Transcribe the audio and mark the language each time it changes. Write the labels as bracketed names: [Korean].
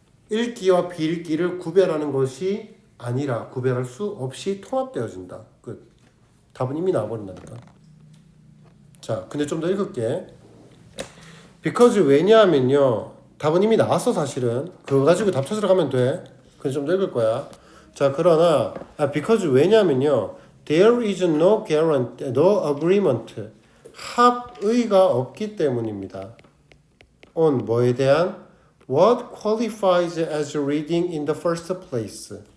[Korean] 읽기와 비읽기를 구별하는 것이 아니라 구별할 수 없이 통합되어진다. 끝. 답은 이미 나와버린다니까. 자, 근데 좀 더 읽을게. [English] because [Korean] 왜냐하면요. 답은 이미 나왔어 사실은. 그거 가지고 답 찾으러 가면 돼. 근데 좀 더 읽을 거야. 자, 그러나 [English] because [Korean] 왜냐하면요. [English] there is no guarantee, no agreement. [Korean] 합의가 없기 때문입니다. [English] on [Korean] 뭐에 대한? [English] What qualifies as reading in the first place?